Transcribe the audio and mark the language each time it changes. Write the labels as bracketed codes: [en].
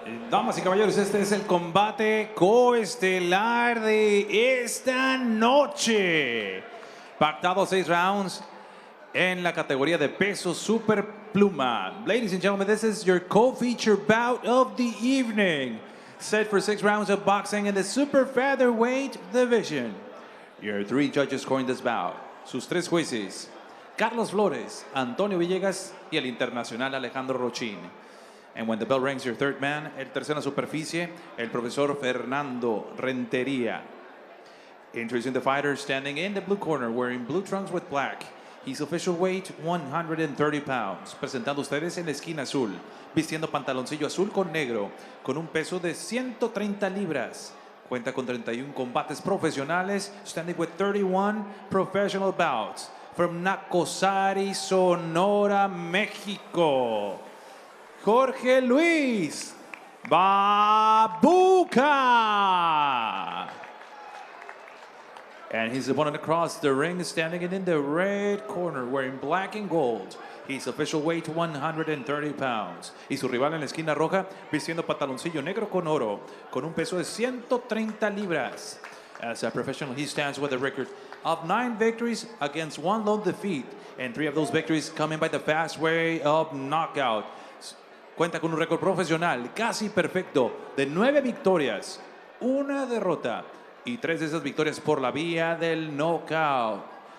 [es] Damas y caballeros, este es el combate coestelar de esta noche. Pactado 6 rounds en la categoría de peso super pluma. [en] Ladies and gentlemen, this is your co-feature bout of the evening. Set for 6 rounds of boxing in the super featherweight division. Your 3 judges scoring this bout. [es] Sus 3 jueces, Carlos Flores, Antonio Villegas y el internacional Alejandro Rochín. [en] And when the bell rings, your third man, [es] el tercero en superficie, el profesor [en] Fernando Rentería. Introducing the fighter standing in the blue corner, wearing blue trunks with black. His official weight, 130 pounds. [es] Presentando ustedes en la esquina azul, vistiendo pantaloncillo azul con negro, con un peso de 130 libras. Cuenta con 31 combates profesionales, [en] standing with 31 professional bouts. From Nacosari, Sonora, México. Jorge Luis Babuca. And his opponent across the ring standing in the red corner wearing black and gold. His official weight 130 pounds. [es] Y su rival en la esquina roja vistiendo pantaloncillo negro con oro con un peso de 130 libras. [en] As a professional, he stands with a record of 9 victories against 1 lone defeat, and 3 of those victories coming by the fast way of knockout. [es] Cuenta con un récord profesional casi perfecto de 9 victorias, 1 derrota y 3 de esas victorias por la vía del knockout.